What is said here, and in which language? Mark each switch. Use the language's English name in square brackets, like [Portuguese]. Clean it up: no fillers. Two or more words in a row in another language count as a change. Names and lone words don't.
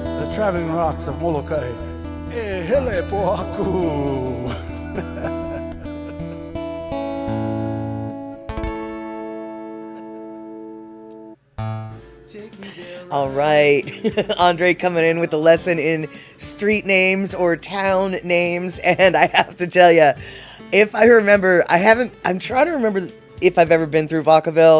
[English] traveling rocks of Molokai. [Hawaiian] E hele po aku. [English] All right. Andre coming in with a lesson in street names or town names. And I have to tell you, if I remember, I'm trying to remember if I've ever been through Vacaville.